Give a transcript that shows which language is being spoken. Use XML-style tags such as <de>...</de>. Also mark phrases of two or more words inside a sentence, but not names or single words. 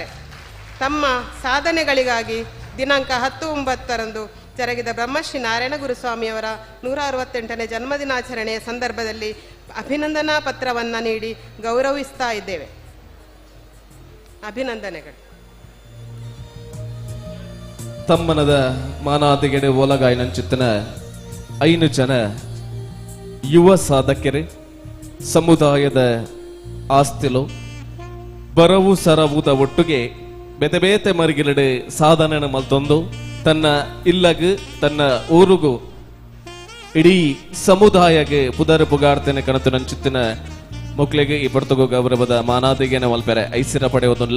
<kn>ತಮ್ಮ ಸಾಧನೆಗಳಿಗಾಗಿ ದಿನಾಂಕ 10/9 ಜರುಗಿದ ಬ್ರಹ್ಮಶ್ರೀ ನಾರಾಯಣ ಗುರುಸ್ವಾಮಿಯವರ 168ನೇ ಜನ್ಮದಿನಾಚರಣೆಯ ಸಂದರ್ಭದಲ್ಲಿ ಅಭಿನಂದನಾ ಪತ್ರವನ್ನು ನೀಡಿ ಗೌರವಿಸ್ತಾ ಇದ್ದೇವೆ. ಅಭಿನಂದನೆಗಳು.</kn> <tcy>ತಮ್ಮನದ ಮಾನಾದಿಗೆಡೆ ಒಲಗಾಯಿನಂಚಿತ್ತಿನ 5 ಜನ ಯುವ ಸಾಧಕರು ಸಮುದಾಯದ ಆಸ್ತಿಲು ಬರವು ಸರವುದ ಒಟ್ಟಿಗೆ ಬೇತೆ ಬೇತೆ ಮರಿಗಿಲಡೆ ಸಾಧನೆ ಮಲ್ತೊಂದು ತನ್ನ ಇಲ್ಲಗು ತನ್ನ ಊರುಗು ಇಡೀ ಸಮುದಾಯಗೆ ಪುದರ್ ಪುಗಾಡ್ತೇನೆ ಕಣತು ನಂಚಿತ್ತಿನ ಮಕ್ಕಳಿಗೆ ಈ ಪಡ್ತಗೋ ಗೌರವದ ಮಾನಾದಿಗೆನ ಮಲ್ಪೆರೆ ಐಸಿರ ಪಡೆಯುವುದಿಲ್ಲ.</tcy>